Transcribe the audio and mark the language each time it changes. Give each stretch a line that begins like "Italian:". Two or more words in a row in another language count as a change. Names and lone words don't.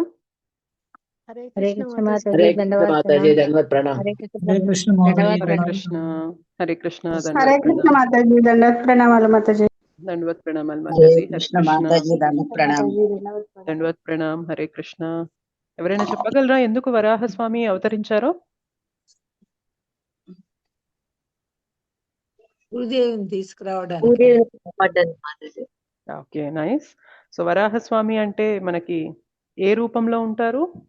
Hindi: हरे हरे कृष्ण कृष्ण माताजी. माताजी दंडवत माताजी प्रणाम. दंडवत प्रणाम. हरे हरे कृष्ण माताजी. हरे कृष्ण. हरे कृष्ण हरे दंडवत कृष्ण प्रणाम. माताजी दंडवत प्रणाम माताजी. दंडवत प्रणाम हरे माताजी. हरे कृष्ण कृष्ण माताजी दंडवत प्रणाम. दंडवत प्रणाम. हरे कृष्ण.
Telugu: ఎవరైనా చెప్పగలరా ఎందుకు వరాహస్వామి అవతరించారో? భూదేవిని తీసుకురావడానికి. భూదేవిని కాపాడ్డానికి మాతాజీ.
English: okay, nice.
Telugu: సో వరాహస్వామి అంటే మనకి ఏ రూపంలో ఉంటారు?